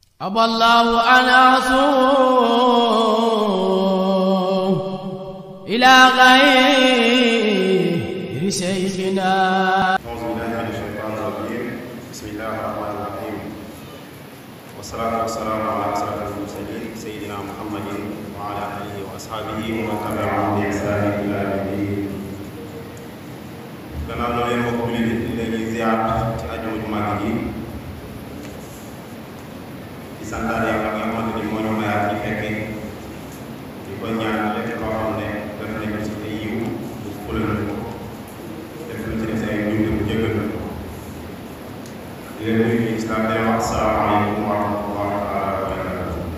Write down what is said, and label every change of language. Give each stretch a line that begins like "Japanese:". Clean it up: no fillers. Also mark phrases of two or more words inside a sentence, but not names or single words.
Arabic: أبى الله أن أصوم إلى غير شيخنا. أعوذ بالله من الشيطان الرجيم. بسم الله الرحمن الرحيم. والصلاة والسلام على أشرف المرسلين سيدنا محمد وعلى آله وأصحابه ومن تبعهم بإحسان إلى يوم الدين.
Wolof: gannaaw loolu yéen mbokk jullit yi dañuy ziar ci àjjuma ju màgg ji di santaat yàlla nga xamante ni moo ñu mayaat ñu fekkee di ko ñaan lépp loo xam ne def nañ ci ay yiw bu fulal na ko def lu ci def ay njumte bu jëggal na ko di leen nuyu ci islam di leen wax
Arabic: السلام عليكم ورحمة الله تعالى وبركاته.